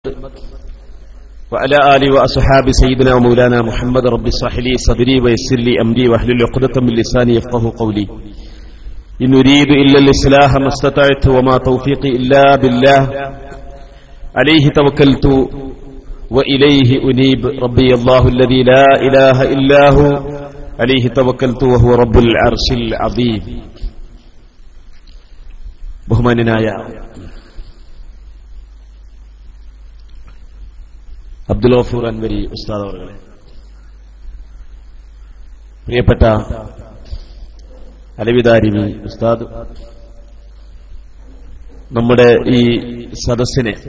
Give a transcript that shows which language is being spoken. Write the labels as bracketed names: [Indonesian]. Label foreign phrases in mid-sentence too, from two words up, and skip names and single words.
[Arabic] وعلى آله وأصحاب سيدنا ومولانا محمد رب اشرح لي صدري ويسر لي أمري واحلل عقدة من لساني يفقهوا قولي إن أريد إلا الإصلاح ما استطعت وما توفيقي إلا بالله عليه توكلت وإليه أنيب ربي الله الذي لا إله إلا هو عليه توكلت وهو رب العرش العظيم. [Malayalam] ബഹുമാന്യനായ അബ്ദുൽ ഗഫൂർ അൻവരി ഉസ്താദ് അവர்களെ, പ്രിയപ്പെട്ട അലവിദാരിമി ഉസ്താദ്, നമ്മുടെ ഈ സദസ്സിനെ